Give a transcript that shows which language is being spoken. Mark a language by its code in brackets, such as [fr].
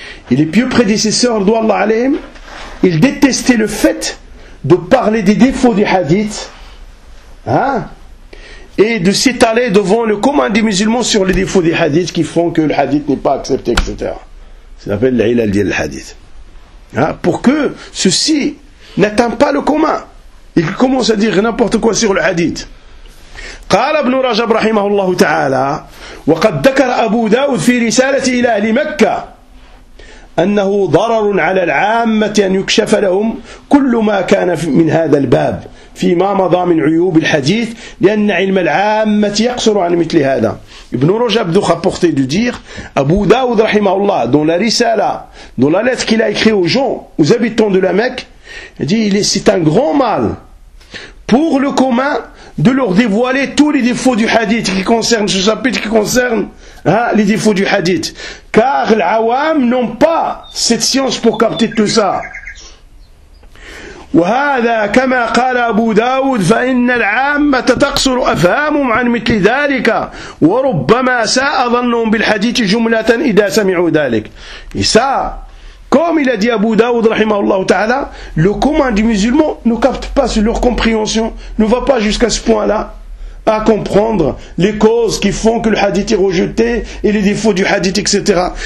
[fr] Et les pieux prédécesseurs d'Allah alayhim, ils détestaient le fait de parler des défauts du hadith et de s'étaler devant le commun des musulmans sur les défauts du hadith qui font que le hadith n'est pas accepté, etc. Ça s'appelle l'ilal d'il hadith. Pour que ceci n'atteigne pas le commun. Ils commencent à dire n'importe quoi sur le hadith. [ar] قال ابن رجب رحمه الله تعالى وقد ذكر أبو داود في رسالته إلى أهل مكة أنه ضرر على العامة أن يكشف لهم كل ما كان من هذا الباب فيما مضى من عيوب الحديث لأن علم العامة يقصر عن مثل هذا. ابن رجب ذو خبطة دير أبو داود رحمه الله dans [fr] la risala dans la lettre qu'il a écrit aux gens aux habitants de la Mecque, dit il est, c'est un grand mal pour le commun de leur dévoiler tous les défauts du hadith qui concernent ce chapitre, qui concernent les défauts du hadith. Car les awam n'ont pas cette science pour capter tout ça. [ar] وهذا كما قال أبو داود فإن العامة تقصر أفهامهم عن مثل ذلك وربما ساء ظنهم بالحديث جملة إذا سمعوا ذلك. [fr] إساء comme il a dit Abu Daoud, rahimahullah ta'ala, le commun du musulman ne capte pas sur leur compréhension, ne va pas jusqu'à ce point-là à comprendre les causes qui font que le hadith est rejeté et les défauts du hadith, etc.